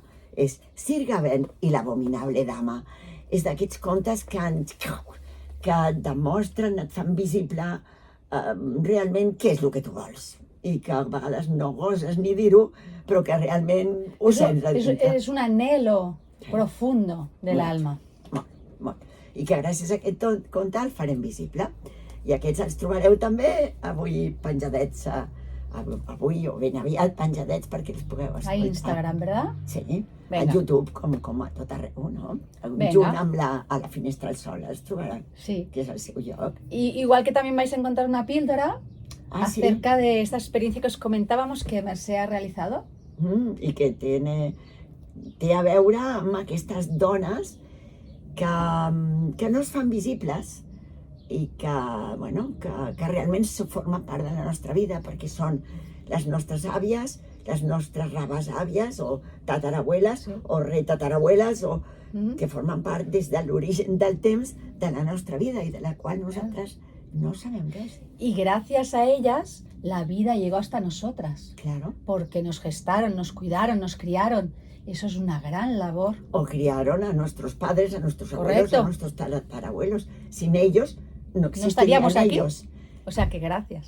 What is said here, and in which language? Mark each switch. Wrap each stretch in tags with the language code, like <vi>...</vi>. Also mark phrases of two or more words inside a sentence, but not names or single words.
<ca>És Sir Gawain i l'abominable dama. És d'aquests contes que et demostren, et fan visible realment què és el que tu vols. I que a vegades no goses ni dir-ho, però que realment ho sents a dintre.</ca> <es>Es un anhelo profundo del</es> <ca>Molt.</ca> <es>alma.</es> <ca>Molt. I que gràcies a aquest conte el farem visible. I aquests els trobareu també avui penjadets, avui o ben aviat penjadets perquè els pugueu escoltar.</ca> <es>A Instagram, ¿verdad?</es> <ca>Sí,</ca> <es>Venga.</es> <ca>a YouTube, com a tot arreu, no?</ca> <es>Venga.</es> <ca>Junt amb a la finestra al sol els trobaran, Sí. que és el seu lloc.</ca> <es>Y igual que también vais a encontrar una píldora Sí? acerca de esta experiencia que os comentábamos que Mercè ha realizado.</es> <ca>I que té a veure amb aquestes dones que no es fan visibles i que realment formen part de la nostra vida, perquè són les nostres àvies, les nostres rebesàvies o tatarabueles Sí. o retatarabueles o Mm. que formen part des de l'origen del temps de la nostra vida i de la qual nosaltres no sabem res.</ca> <es>Y gracias a ellas la vida llegó hasta nosotras, Claro. porque nos gestaron, nos cuidaron, nos criaron. Eso es una gran labor. O criaron a nuestros padres, a nuestros abuelos, Correcto. a nuestros tatarabuelos. Sin ellos no existirían estaríamos aquí. ellos. O sea que gracias.</es>